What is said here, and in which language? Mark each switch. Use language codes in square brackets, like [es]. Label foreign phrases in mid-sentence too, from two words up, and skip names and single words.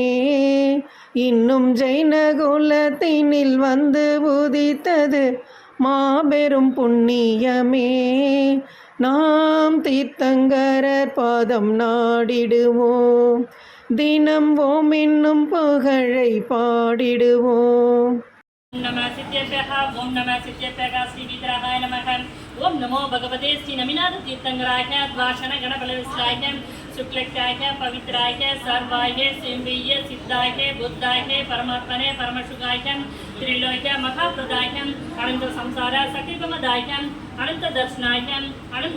[ta] இன்னும் ஜெயின குலத்தினில் வந்து உதித்தது மாபெரும் புண்ணியமே. நாம் தீர்த்தங்கரர் பாதம் நாடிடுவோம், தினம் ஓம் என்னும் புகழை பாடிடுவோம். [sa] ओम नमः सिद्धेभ्यः ओम नमः सिद्धेभ्यः श्री विग्रहाय नमः। ओम नमो भगवते श्री नमिनाथ तीर्थंकराय द्वाशण गणबलविश्राय शुक्लक्षाय पवित्राय सर्वाय सेन्द्रिय सिद्धाय बुद्धाय परमात्मने परमशुगाय त्रिलोक्य महाप्रदाय अनंत संसार सकृतमदाय अनंत दर्शनाय अनंत